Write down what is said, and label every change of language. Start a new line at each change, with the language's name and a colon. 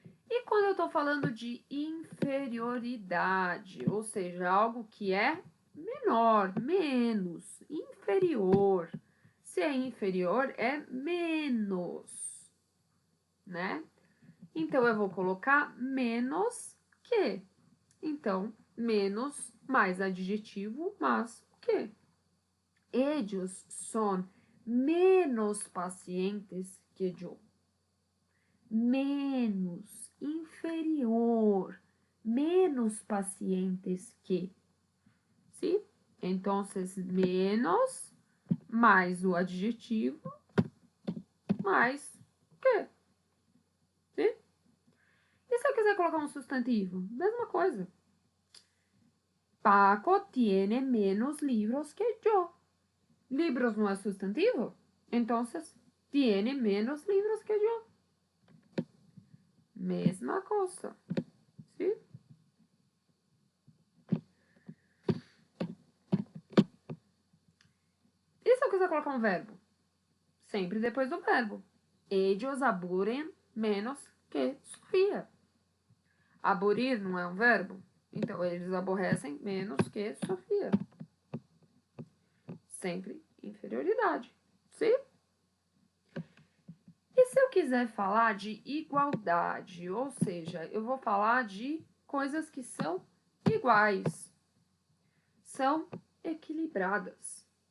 Portuguese: E quando eu tô falando de inferioridade, ou seja, algo que é menor, menos, inferior. Se é inferior, é menos. né? Então, eu vou colocar menos que. Então, menos mais adjetivo, mas o quê?
Spanish: Ellos son menos pacientes que eu.
Portuguese: Menos, inferior, menos pacientes que. Sim? Então, menos mais o adjetivo mais o quê? Sim? E se eu quiser colocar um substantivo? Mesma coisa.
Spanish: Paco tiene menos libros que yo. Libros no es sustantivo. Entonces, tiene menos libros que yo. Mesma cosa. ¿Sí?
Portuguese: E se eu quiser colocar um verbo? Sempre depois do verbo.
Spanish: Ellos aburren menos que Sofia.
Portuguese: Aburrir não é um verbo? Então, eles aborrecem menos que Sofia. Sempre inferioridade. Sim? E se eu quiser falar de igualdade, ou seja, eu vou falar de coisas que são iguais, são equilibradas.